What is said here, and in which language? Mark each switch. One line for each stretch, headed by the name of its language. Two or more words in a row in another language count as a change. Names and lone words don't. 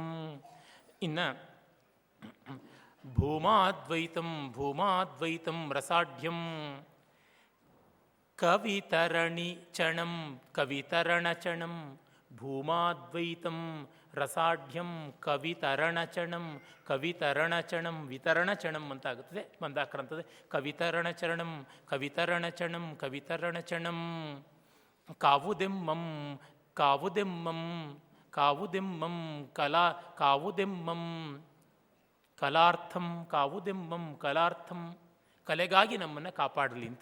Kannada: ಇನ್ನು ಭೂಮಾದ್ವೈತಂ ಭೂಮಾದ್ವೈತಂ ರಸಾಢ್ಯಂ ಕವಿತರಣಿ ಚಣಂ ಕವಿತರಣಚಣಂ ಭೂಮಾದ್ವೈತಂ ರಸಾಢ್ಯಂ ಕವಿತರಣಚಣಂ ಕವಿತರಣಚಣಂ ವಿತರಣಚಣಂ ಅಂತ ಆಗುತ್ತದೆ ಮಂದಾಕ್ರಾಂತದೆ. ಕವಿತರಣಚರಣಂ ಕವಿತರಣಚಣಂ ಕವಿತರಣಚಣಂ ಕಾವುದೆಮ್ಮಂ ಕಾವುದೆಮ್ಮಂ ಕಾವುದೆಮ್ಮಂ ಕಾವುದೆಮ್ಮಂ ಕಲಾರ್ಥಂ ಕಾವುದೆಮ್ಮಂ ಕಲಾರ್ಥಂ ಕಲೆಗಾಗಿ ನಮ್ಮನ್ನು ಕಾಪಾಡಲಿ ಅಂತ.